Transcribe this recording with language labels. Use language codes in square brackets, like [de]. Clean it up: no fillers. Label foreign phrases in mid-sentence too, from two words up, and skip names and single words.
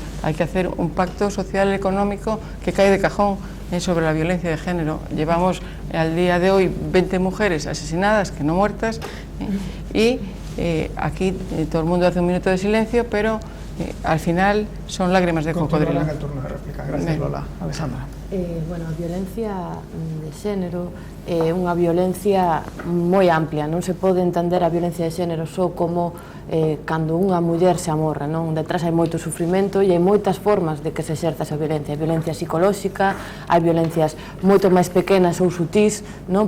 [es] Hay que hacer un pacto social y económico que cae de cajón sobre la violencia de género. Llevamos al día de hoy 20 mujeres asesinadas, que no muertas, y aquí todo el mundo hace un minuto de silencio, pero al final son lágrimas de cocodrilo. En el turno de réplica. Gracias, Lola. Alexandra. [gl] Bueno, a violencia de xénero é unha violencia moi amplia, non se pode entender a violencia de xénero só como cando unha muller se amorra, non? Detrás hai moito sufrimento e hai moitas formas de que se exerza esa violencia. Hai violencia psicolóxica, hai violencias moito máis pequenas ou sutís, non?